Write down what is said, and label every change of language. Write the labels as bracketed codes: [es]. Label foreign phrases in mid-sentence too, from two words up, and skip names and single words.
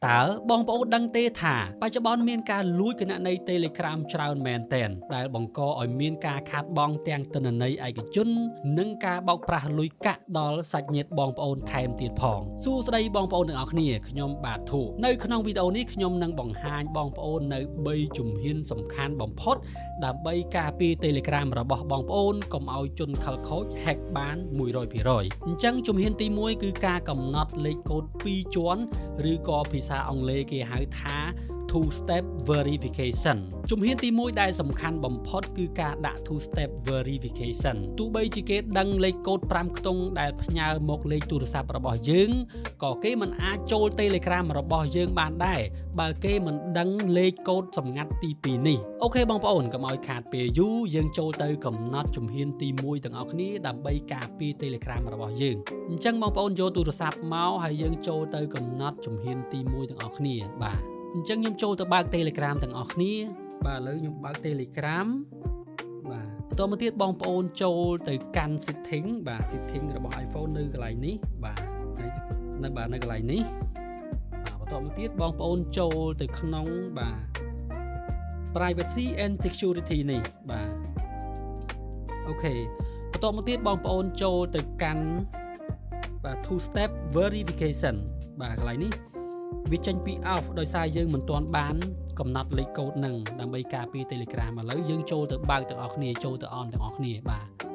[km] តើបងប្អូនដឹងទេថាបច្ចុប្បន្នមានការលួចគណនី Telegram ច្រើនមែនទែនដែលបង្កឲ្យមានការខាតបង់ទាំងទិន្នន័យឯកជននិងការបោកប្រាស់លុយកាក់ដល់សាច់ញាតិបងប្អូនថែមទៀតផងសួស្តីបងប្អូនទាំងអស់គ្នាខ្ញុំបាទធូនៅក្នុងវីដេអូនេះខ្ញុំនឹងបង្ហាញបងប្អូននៅ3ជំហានសំខាន់បំផុតដើម្បីការពារ Telegram របស់បងប្អូនកុំឲ្យជនខិលខូច hack បាន 100% អញ្ចឹងជំហានទី1គឺការកំណត់លេខកូដ2ជាន់ឬក៏ភាសាអង់គ្លេសគេហៅថា [en] two step verification [km] ជំហានទី1ដែលសំខាន់បំផុតគឺការដាក់ [en] two step verification [km] ទោះបីជាគេដឹងលេខ កូដ5ខ្ទង់ដែលផ្ញើមកលេខទូរស័ព្ទរបស់យើងក៏គេមិនអាចចូល Telegram របស់យើងបានដែរបើគេមិនដឹងលេខកូដសម្ងាត់ទី2នេះអូខេបងប្អូនកុំឲ្យខាតពេលយូរយើងចូលទៅកំ ណត់ជំហានទី1ទាំងអស់គ្នាដើម្បីការពារ Telegram របស់យើងអញ្ចឹងបងប្អូនយកទូរស័ព្ទមកហើយយើងចូលទៅកំណត់ជំហានទី 1ទាំងអស់គ្នាបាទអញ្ចឹងខ្ញុំចូលទៅបើក Telegram ទាំងអស់គ្នាបាទឥឡូវខ្ញុំបើក Telegram បាទបន្តមកទៀតបងប្អូនចូល ទៅកាន់ setting បាទ setting របស់ iPhone នៅកន្លែងនេះបាទនៅកន្លែងនេះបាទបន្តមកទៀតបង ប្អូនចូលទៅក្នុងបាទ [en] privacy and security [km] នេះបាទអូខេបន្តមកទៀតបងប្អូនចូលទៅកាន់បាទ [en] two step verification [km] បាទកន្លែងនេះវាចេញពី off ដោយសារយើងមិនទាន់បានកំណត់លេខកូដនឹងដើម្បីការពារ Telegram ឥឡូវយើងចូលទៅបើកទាំងអស់គ្នាចូលទៅ on ទាំងអស់គ្នាបាទ